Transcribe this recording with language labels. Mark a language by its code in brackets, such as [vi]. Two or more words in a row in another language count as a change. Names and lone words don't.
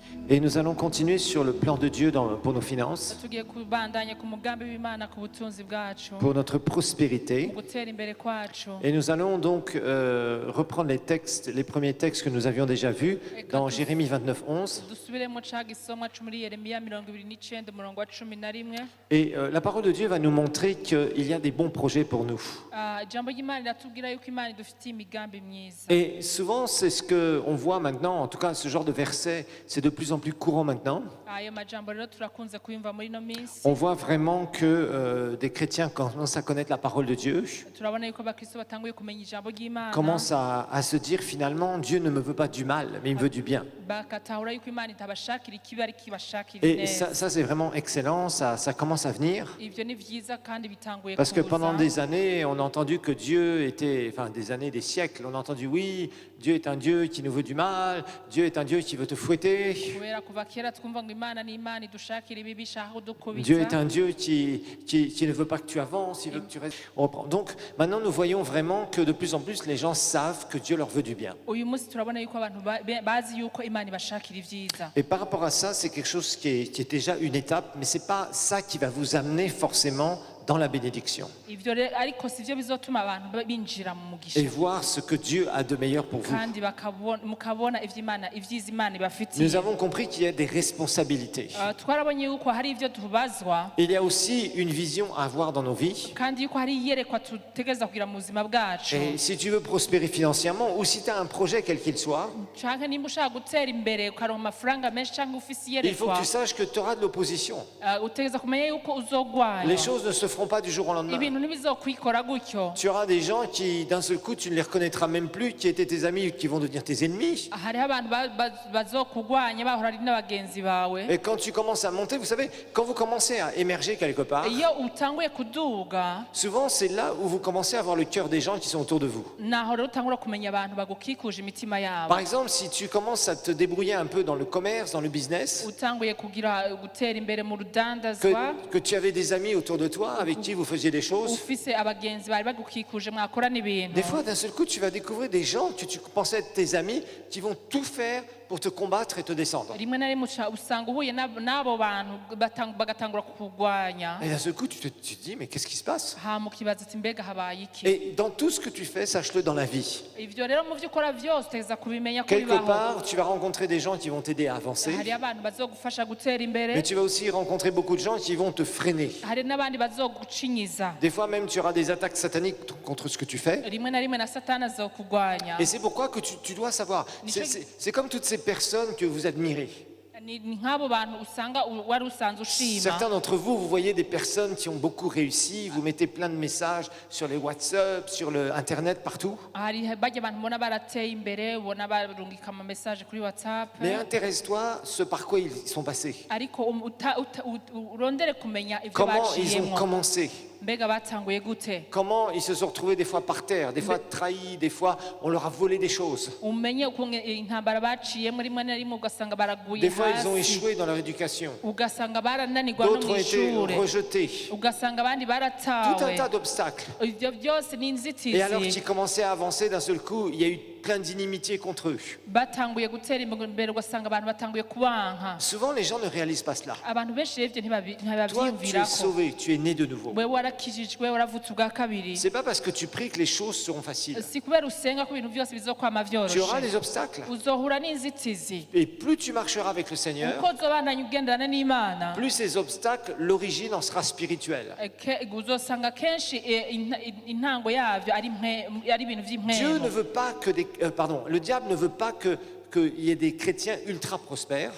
[fr] Et nous allons continuer sur le plan de Dieu pour nos finances, [rn] tugiye kubandanya ku mugambi w'Imana ku butunzi bwacu [fr] pour notre [rn] mu [fr] prospérité. [rn] gutera imbere kwacu. [fr] Et nous allons donc reprendre les premiers textes que nous avions déjà vus dans Jérémie 29, 11. [rn] dusubiremo ca gisomwa co muri Yeremiya 29 umurongo wa 11. [fr] Et la parole de Dieu va nous montrer qu'il y a des bons projets pour nous. [rn] Ijambo ry'Imana riratubwira yuko Imana idufitiye imigambi myiza. [fr] Et souvent, c'est ce qu'on voit maintenant, en tout cas ce genre de verset, c'est de plus en plus courant maintenant. [rn] Ayo majambo rero turakunze kuyumva muri no minsi. [fr] On voit vraiment que des chrétiens commencent à connaître la parole de Dieu, [rn] Turabona yuko abakristo batanguye kumenya ijambo ry'Imana. [fr] commencent à se dire finalement, Dieu ne me veut pas du mal, mais il me veut du bien. [rn] Bakatahura yuko Imana itabashakira ikibi ariko ibashakira [fr] Et [rn] ineza. [fr] ça c'est vraiment excellent, ça commence à venir. [rn] Ivyo ni vyiza kandi bitanguye [fr] Parce que pendant [rn] kuza. [fr] des années, on a entendu que Dieu était, enfin des années, des siècles, on a entendu oui, Dieu est un Dieu qui nous veut du mal, Dieu est un Dieu qui veut te fouetter, [rn] Kubera kuva kera twumva ngo Imana ni Imana idushakira ibibi ishaka kudukubita. [fr] Dieu est un Dieu qui ne veut pas que tu avances, il veut que tu restes. On reprend. Donc maintenant nous voyons vraiment que de plus en plus les gens savent que Dieu leur veut du bien. [rn] Uyu munsi turabona yuko abantu bazi yuko Imana ibashakira ivyiza. [fr] Et par rapport à ça, c'est quelque chose qui est déjà une étape, mais c'est pas ça qui va vous amener forcément dans la bénédiction. [rn] Ivyo rero ariko sivyo bizotuma abantu binjira mu mugisha. [fr] Et voir ce que Dieu a de meilleur pour vous. [rn] Kandi mukabona ivyiza Imana ibafitiye. [fr] Nous avons compris qu'il y a des responsabilités. [rn] Twarabonye yuko hari ivyo tubazwa [fr] Il y a aussi une vision à avoir dans nos vies. [rn] kandi yuko hari iyerekwa tutegereza kugira mu buzima bwacu. [fr] Et si tu veux prospérer financièrement ou si tu as un projet quel qu'il soit, [rn] Canke nimba ushaka gutera imbere ukaronka amafaranga menshi canke ufise [fr] il faut que [rn] iyerekwa, [fr] tu saches que tu auras de l'opposition. [rn] utegereza kumenya yuko uzogwanya. [fr] Les choses ne se feront pas du jour au lendemain. [rn] Ibintu ntibizokwikora gutyo. [fr] Tu auras des gens qui, d'un seul coup, tu ne les reconnaîtras même plus, qui étaient tes amis, qui vont devenir tes ennemis. [rn] Hariho abantu bazokugwanya bahora ari n'abagenzi bawe. [fr] Et quand tu commences à monter, vous savez, quand vous commencez à émerger quelque part, [rn] Iyo utanguye kuduga [fr] souvent c'est là où vous commencez à avoir le cœur des gens qui sont autour de vous. [rn] naho rero utangura kumenya abantu bagukikuje imitima yabo. [fr] Par exemple, si tu commences à te débrouiller un peu dans le commerce, dans le business, [rn] Utanguye gutera imbere mu rudandazwa, [fr] que tu avais des amis autour de toi avec qui vous faisiez des choses, [rn] ufise abagenzi bari bagukikuje mwakorana ibintu. [fr] des fois d'un seul coup tu vas découvrir des gens que tu pensais être tes amis qui vont tout faire pour te combattre et te descendre. [rn] Rimwe na rimwe usanga uhuye n'abo bantu bagatangura kukugwanya. [fr] Et d'un seul coup tu te dis mais qu'est-ce qui se passe? [rn] Hama ukibaza ati mbega habaye iki? [fr] Et dans tout ce que tu fais, sache-le dans la vie. [rn] Ivyo rero mu vyo ukora vyose utegereza kubimenya ko [fr] Quelque [rn] bibaho. [fr] part, tu vas rencontrer des gens qui vont t'aider à avancer, [rn] Hari abantu bazogufasha gutera imbere, [fr] mais tu vas aussi rencontrer beaucoup de gens qui vont te freiner. [rn] hari n'abandi bazogucinyiza. [fr] Des fois même, tu auras des attaques sataniques contre ce que tu fais. [rn] Rimwe na rimwe na Satani azokugwanya. [fr] Et c'est pourquoi que tu dois savoir. C'est comme toutes ces personnes que vous admirez. [rn] Ni nk'abo bantu usanga wari usanzwe ushima. [fr] Certains d'entre vous, vous voyez des personnes qui ont beaucoup réussi, vous mettez plein de messages sur les WhatsApp, sur le Internet, partout. [rn] Hari bajya abantu ubona barateye imbere, ubona barungika ama message kuri WhatsApp. [fr] Mais intéresse-toi ce par quoi ils sont passés. [rn] Ariko urondere kumenya ivyo [fr] Comment ils ont [rn] baciyemwo. [fr] commencé. [rn] Mbega batanguye gute? [fr] Comment ils se sont retrouvés des fois par terre, des fois trahis, des fois on leur a volé des choses. [rn] Umenye ukuntu intambara baciyemwo rimwe na rimwe ugasanga baraguye [fr] Des fois ils ont [rn] hasi. [fr] échoué dans leur éducation. [rn] Ugasanga barananirwa no [fr] D'autres ont été [rn] mw'ishure. [fr] rejetés. [rn] Ugasanga abandi [fr] Tout un [rn] baratawe. [fr] tas d'obstacles. [rn] Ivyo byose ni [fr] Et alors qu'ils [rn] inzitizi. [fr] commençaient à avancer d'un seul coup, il y a eu plein d'inimitiés contre eux. [rn] Batanguye gutera imbere ugasanga abantu batanguye kubanka. [fr] Souvent les gens ne réalisent pas cela. [rn] Abantu benshi rero ivyo [fr] Toi, tu es [rn] ntibavyiyumvirako. [fr] sauvé, tu es né de nouveau. [rn] Wewe warakijijwe waravutse ubwa kabiri. [fr] C'est pas parce que tu pries que les choses seront faciles. [rn] Si kubera usenga ko ibintu byose bizokwama [fr] Tu auras [rn] vyoroshe. [fr] des obstacles. [rn] Uzohura n'inzitizi. [fr] Et plus tu marcheras avec le Seigneur, [rn] Uko uzobandanya ugendana n'Imana, [fr] plus ces obstacles, l'origine en sera spirituelle. [rn] uzosanga kenshi intango yavyo ari ibintu [fr] Dieu [rn] vy'impwemu. [fr] ne veut pas que le diable ne veut pas qu'il y ait des chrétiens ultra prospères,